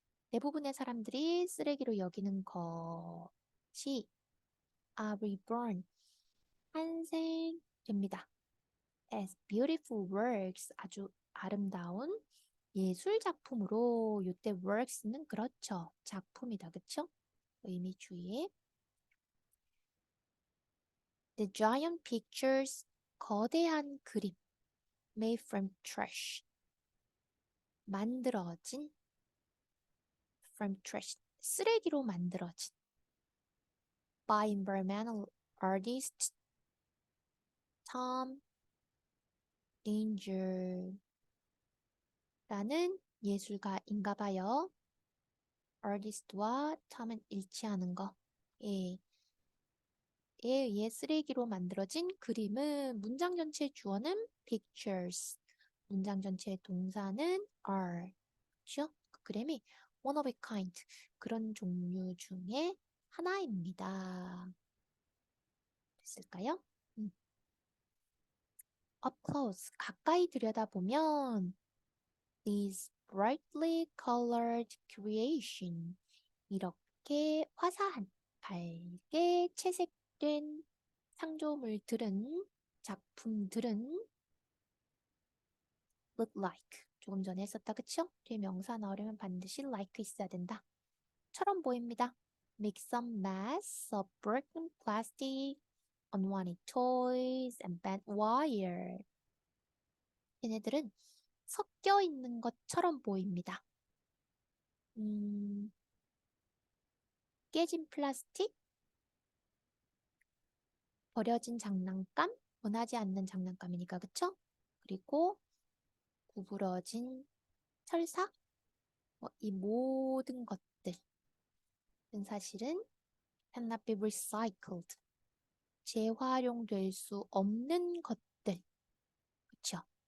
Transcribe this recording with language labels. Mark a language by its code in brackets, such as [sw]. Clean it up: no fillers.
[ko] 대부분의 사람들이 쓰레기로 여기는 것이 [en] are reborn, [ko] 탄생됩니다. [en] As beautiful works, [ko] 아주 아름다운 예술 작품으로 이때 works는 그렇죠. 작품이다. 그쵸? 의미 주의에 [en] The giant pictures, [ko] 거대한 그림 [en] made from trash, [ko] 만들어진 [en] from trash, [ko] 쓰레기로 만들어진 [en] by environmental artist Tom Danger [ko] 라는 예술가인가 봐요. artist와 Tom은 일치하는 거. 예. 에 의해 쓰레기로 만들어진 그림은 문장 전체의 주어는 pictures, 문장 전체의 동사는 are. 그렇죠? 그 그림이 [en] one of a kind, [ko] 그런 종류 중에 하나입니다. 됐을까요? [en] Up close, [ko] 가까이 들여다보면 [en] these brightly colored creation, [ko] 이렇게 화사한, 밝게 채색된 상조물들은, 작품들은 [en] look like, [ko] 조금 전에 했었다 그쵸? 뒤에 명사 나오려면 반드시 like 있어야 된다. 처럼 보입니다. [en] Make some mess of broken plastic, unwanted toys, and bent wire. [ko] 얘네들은 섞여 있는 것처럼 보입니다. 깨진 플라스틱, 버려진 장난감, 원하지 않는 장난감이니까 그쵸? 그리고 구부러진 철사, 이 모든 것들은 사실은 [en] cannot be recycled, [ko] 재활용될 수 없는 것들, 그쵸?